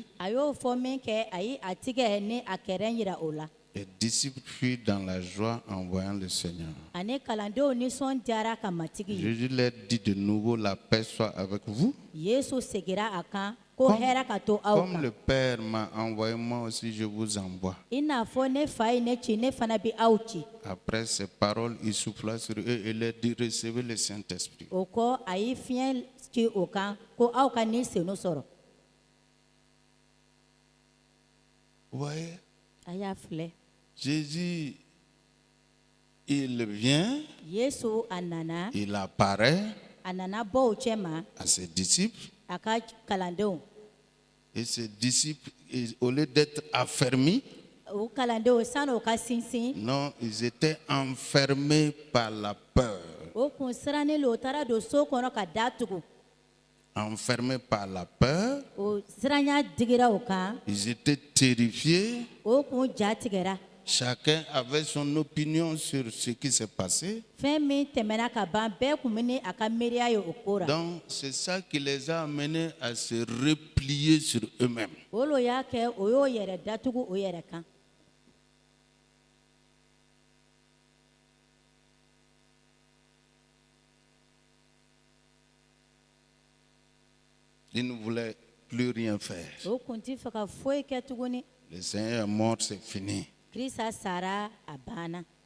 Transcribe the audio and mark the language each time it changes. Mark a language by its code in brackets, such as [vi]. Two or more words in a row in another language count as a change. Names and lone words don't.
[bm] A y'o fɔ min kɛ a ye a tigɛ ni a kɛrɛ yira o la. [fr] Les disciples furent dans la joie en voyant le Seigneur. [bm] Ani kalandenw nisɔndiyara ka matigi ye. [fr] Jésus leur dit de nouveau, la paix soit avec vous. [bm] Yesu segira a kan ko hɛrɛ ka to aw [fr] Comme [bm] kan. [fr] le Père m'a envoyé, moi aussi je vous envoie. [bm] I n'a fɔ ne fa ye ne ci ne fana bɛ aw ci. [fr] Après ces paroles, il souffla sur eux et leur dit, recevez le Saint-Esprit. [bm] O kɔ a ye fiɲɛ ci o kan ko aw ka ni senu sɔrɔ. [fr] Vous voyez, [bm] A y'a filɛ. [fr] Jésus, il vient, [bm] Yesu a nana [fr] il apparaît [bm] a nana bɔ o cɛ ma [fr] à ses disciples. [bm] a ka kalandenw. [fr] Et ces disciples, au lieu d'être affermis, [bm] O kalandenw sani o ka sinsin. [fr] non, ils étaient enfermés par la peur. [bm] O kun sirannen lo o taara don so kɔnɔ ka da tugu. [fr] Enfermés par la peur, [bm] O siranya digira o kan. [fr] ils étaient terrifiés. [bm] O kun ja tigɛra. [fr] Chacun avait son opinion sur ce qui s'est passé. [bm] Fɛn min tɛmɛna ka ban bɛɛ kun bɛ ni a ka miiriya ye o ko ra. [fr] Donc, c'est ça qui les a amenés à se replier sur eux-mêmes. [bm] O lo y'a kɛ o y'o yɛrɛ datugu o yɛrɛ kan. [fr] Ils ne voulaient plus rien faire. [bm] O kun ti fɛ ka foyi kɛ tuguni. [fr] Le Seigneur est mort, c'est fini. [bm] Kirisa sara a banna.